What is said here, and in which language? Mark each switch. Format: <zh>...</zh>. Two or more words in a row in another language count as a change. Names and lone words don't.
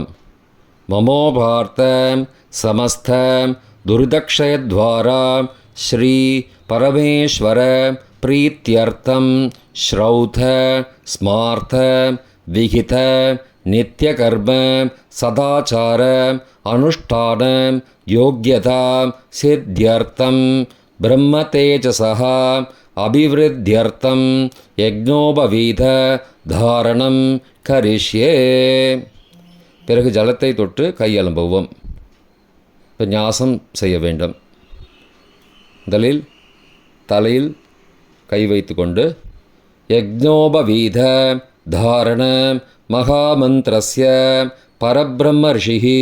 <sa>ममोभार्तं समस्तं दुर्दक्षयद्वारा श्री परमेश्वर प्रीत्यर्थं श्रौत स्मार्त विहित नित्यकर्म सदाचार अनुष्ठान योग्यता सिद्ध्यर्थं ब्रह्मतेजसः अभिवृद्ध्यर्थं यज्ञोपवीत धारणं करिष्ये.</sa> <ta>பிறகு ஜலத்தை தொட்டு கையலம்புவோம். இப்போ ஞாசம் செய்ய வேண்டும். முதலில் தலையில் கை வைத்து கொண்டு</ta> <sa>யக்ஞோபவீத தாரண மகாமந்திரஸ்ய பரபிரம்ம ரிஷிஹி.</sa>